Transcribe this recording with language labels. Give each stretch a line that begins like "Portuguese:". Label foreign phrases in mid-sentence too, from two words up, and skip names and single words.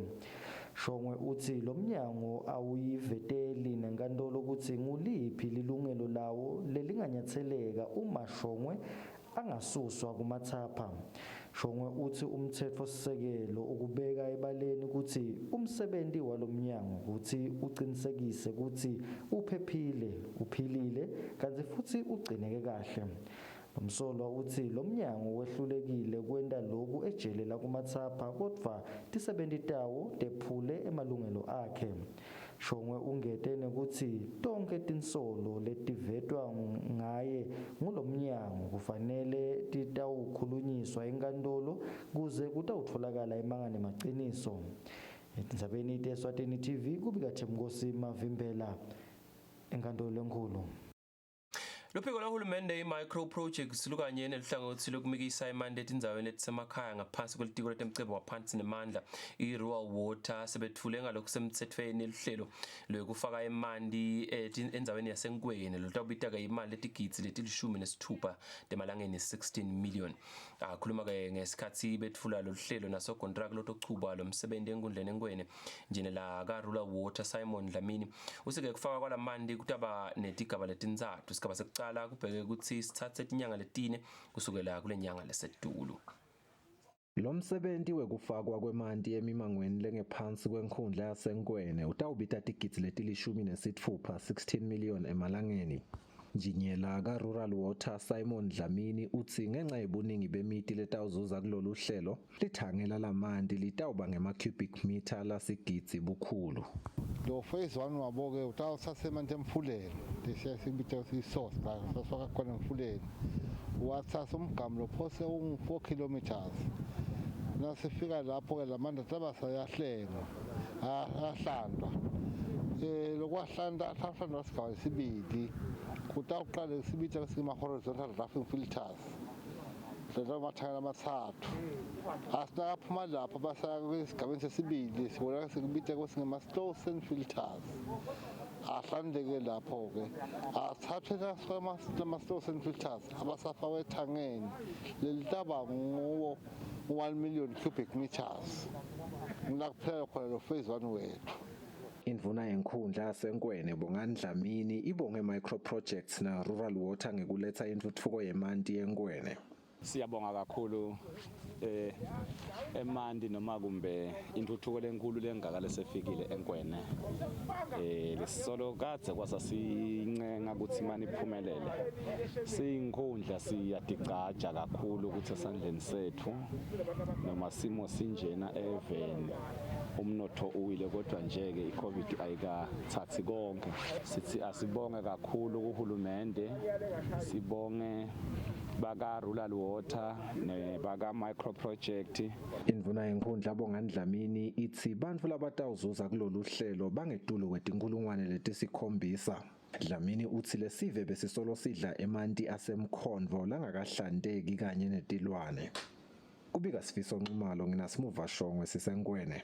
Swati: Shongwe uthi lo mnyango awuyiveteli nenkantolo ukuthi nguliphi lilungelo lawo lelinganyatseleka uma Shongwe angasuswa kumathapha. Shongwe uthi umtsetfosisekelo ukubeka ebaleni ukuthi umsebenti walomnyango ukuthi uqinisekise ukuthi uphephile, uphilile kanti futhi ugcineke kahle. Umsolwa uthi lo mnyango wehlulekile kwenta lokhu ejele lakumathapha kodwa tisebenti tawo tephule emalungelo akhe. Shongwe ungete nekuthi tonke tinsolo letivetwa ngaye ngulomnyango kufanele titawukhulunyiswa enkantolo kuze kutawutfolakala emangane maciniso. Etindzabeni teSwatini TV kubika Themkosi Mavimbela enkantolo enkulu. Luphiko lwahulumende i-
English: micro projects
Swati: lukanye nelihlangothi lokumikisa imandate endaweni etisemakhaya ngaphansi kwelitiko letemcebo waphansi nemandla i-
English: rural water
Swati: sebethule ngalokhu semthethweni luhlelo lokufaka imandi endaweni yaseNkweni lotawubita-ke imali letigidzi letilishumi temalangeni 16 million. Akhuluma-ke ngesikhathi bethula lolu hlelo nasokontraki lotochuba lo msebenzi enkundleni eNkwene njenela ka-
English: rural water
Swati: Simon Dlamini usike kufaka kwalamandi kutaba netigaba letintsatfu. Isigaba sekucala kubheke ukuthi sithathe inyanga letine kusukela kule nyanga lesedulu. Lo msebenzi wekufakwa kwemanti emimangweni lengephansi kwenkhundla yaseNkwene utawubita tigidzi letilishumi nesitfupha 16 million emalangeni. Njinyela ka-
English: rural water
Swati: Simon Dlamini utsi ngenxa yebuningi bemiti letawuzuza kulolu hlelo lithangela lamanti litawuba ngema-
English: cubic meter
Swati: lasigidzi bukhulu. Lo phase 1 waboke utawuthatha emanti emfuleni lesiyasibita i-source la sasifaka khona emfuleni wathatha umgamu lophose 4 kilometers. Nasifika lapho-ke lamanti ataba sayahlengwa ahlandwa lokwahlandwa sigaba sibili kutawuqala sibita sima-
English: horizontal roughing filters
Swati: lamathangela amathathu asinakaphuma lapho basaya kwesigabeni sesibili sibona sikubita kwesingema-
English: slow sand filters
Swati: ahlandeke lapho-ke athathwe lama-
English: slow sand filters
Swati: abasafakwe ethangeni lelitaba nguwo
English: 1 million cubic meters
Swati: ngilakuphelela khona lo phase 1 wethu. Indvuna yenkhundla yaseNkwene Bongani Dlamini ibonge
English: micro projects
Swati: na
English: rural water
Swati: ngekuletha intuthuko yemanti yeNkwene. Siyabonga kakhulu emanti noma kumbe intuthuko lenkulu lengaka lesefikile eNkwene. Lesisolo kadze kwasasincenga ukuthi imani iphumelele. Siyinkhundla siyadicaja kakhulu ukuthi esandleni sethu noma simo sinjena eveni umnotho uwile kodwa nje-ke i-COVID ayikathathi konke. Sithi asibonge kakhulu kuhulumende, sibonge baka
English: rural water
Swati: nebaka
English: micro project.
Swati: Indvuna yenkhundla Bongani Dlamini ithi bantfu labatawuzuza kulolu hlelo bangetulu kwetinkulungwane letisikhombisa. Dlamini uthi lesive besisolo sidla emanti asemkhonvo langakahlandeki kanye netilwane. Kubika Sifiso Nxumalo nginasimuva Shongwe siseNkwene.